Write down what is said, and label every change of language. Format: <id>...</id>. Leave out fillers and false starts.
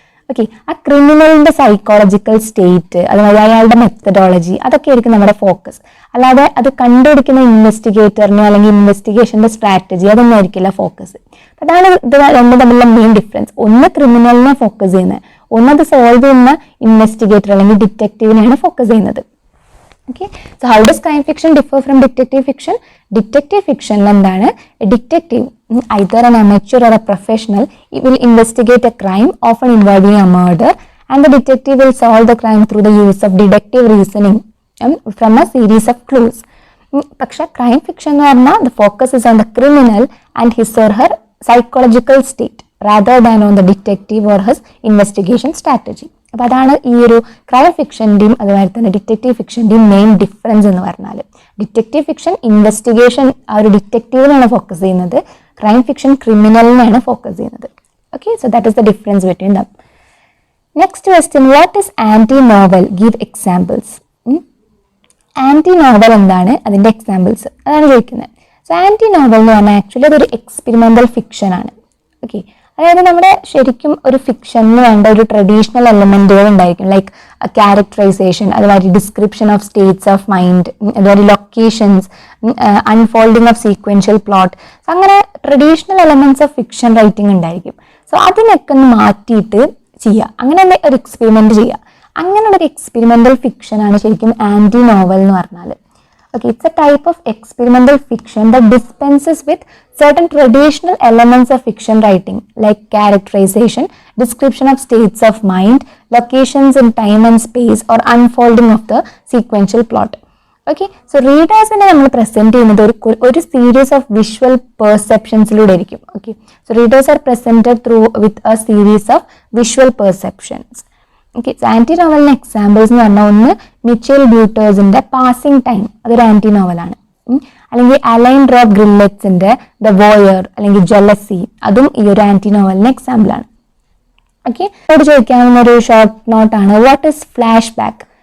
<ml>Okay, ആ ക്രിമിനലിന്റെ psychological state, അതുപോലെ അയാളുടെ മെത്തഡോളജി, അതൊക്കെ ആയിരിക്കും നമ്മുടെ ഫോക്കസ്. അല്ലാതെ അത് കണ്ടുപിടിക്കുന്ന ഇൻവെസ്റ്റിഗേറ്ററിനോ അല്ലെങ്കിൽ ഇൻവെസ്റ്റിഗേഷന്റെ സ്ട്രാറ്റജി അതൊന്നും ആയിരിക്കില്ല ഫോക്കസ്. അതാണ് ഇത് രണ്ടും തമ്മിലുള്ള മെയിൻ ഡിഫറൻസ്. ഒന്ന് ക്രിമിനലിനെ ഫോക്കസ് ചെയ്യുന്നത്, ഒന്നത് സോൾവ് ചെയ്യുന്ന ഇൻവെസ്റ്റിഗേറ്റർ അല്ലെങ്കിൽ ഡിറ്റക്റ്റീവിനെയാണ് ഫോക്കസ് ചെയ്യുന്നത്.</ml> <en>Okay, so how does crime fiction differ from detective fiction? Detective fiction</en> <ml>എന്താണ്,</ml> <en>detective either an amateur or a professional will investigate a crime often involving a murder, and the detective will solve the crime through the use of deductive reasoning from a series of clues.</en> <ml>പക്ഷെ crime fiction എന്ന് പറഞ്ഞാൽ</ml> <en>The focus is on the criminal and his or her psychological state rather than on the detective or his investigation strategy.</en> <ml>അപ്പോൾ അതാണ് ഈ ഒരു crime ഫിക്ഷൻ്റെയും അതുപോലെ തന്നെ detective ഫിക്ഷൻ്റെയും main difference എന്ന് പറഞ്ഞാൽ. ഡിറ്റക്റ്റീവ് ഫിക്ഷൻ ഇൻവെസ്റ്റിഗേഷൻ ആ ഒരു ഡിറ്റക്റ്റീവിനാണ് ഫോക്കസ് ചെയ്യുന്നത്, ക്രൈം ഫിക്ഷൻ ക്രിമിനലിനാണ് ഫോക്കസ് ചെയ്യുന്നത്.</ml> <en>Okay, so that is the difference between them. Next question, what is anti novel? Give examples.</en> <ml>Anti novel എന്താണ്, അതിൻ്റെ എക്സാമ്പിൾസ്, അതാണ് ചോദിക്കുന്നത്. സോ ആൻറ്റി നോവൽ എന്ന് പറഞ്ഞാൽ ആക്ച്വലി അതൊരു എക്സ്പെരിമെൻ്റൽ ഫിക്ഷൻ ആണ്. ഓക്കെ, അതായത് നമ്മുടെ ശരിക്കും ഒരു ഫിക്ഷനിൽ വേണ്ട ഒരു ട്രഡീഷണൽ എലമെൻറ്റുകൾ ഉണ്ടായിരിക്കും, ലൈക്ക് ക്യാരക്ടറൈസേഷൻ, അതുപോലെ</ml> <en>description of states of mind,</en> <ml>അതുപോലെ locations,</ml> <en>Unfolding of sequential plot.</en> <ml>So അങ്ങനെ</ml> <en>traditional elements of fiction writing</en> <ml>ഉണ്ടായിരിക്കും. സോ അതിനൊക്കെ ഒന്ന് മാറ്റിയിട്ട് ചെയ്യുക, അങ്ങനെ ഒരു എക്സ്പെരിമെന്റ് ചെയ്യുക. അങ്ങനെയുള്ള ഒരു എക്സ്പെരിമെന്റൽ ഫിക്ഷൻ ആണ് ശരിക്കും ആൻറ്റി നോവൽ എന്ന് പറഞ്ഞാൽ.</ml> <en>Okay, it's a type of experimental fiction that dispenses with certain traditional elements of fiction writing like characterization, description of states of mind, locations in time and space, or unfolding of the sequential plot. Okay, so readers</en> <ml>നമ്മൾ</ml> <en>present</en> <ml>ചെയ്യുന്നത് ഒരു</ml> <en>series of visual perceptionsലൂടെ</en> <ml>ആയിരിക്കും.</ml> <en>Okay, so readers are presented through with a series of visual perceptions.</en> <ml>Okay, anti നോവലിന് examples എന്ന് പറഞ്ഞാൽ ഒന്ന് Mitchell ബ്യൂട്ടേഴ്സിന്റെ passing time, അതൊരു anti നോവലാണ്. അല്ലെങ്കിൽ അലൈൻ റോബ് ഗ്രില്ലെറ്റ്സിന്റെ ദ വോയർ അല്ലെങ്കിൽ ജലസി, അതും ഈ ഒരു ആൻറ്റി നോവലിന് എക്സാമ്പിൾ ആണ്. ഓക്കെ, ഇവിടെ ചോദിക്കാവുന്ന ഒരു short നോട്ടാണ്,</ml> <en>What is flashback?</en>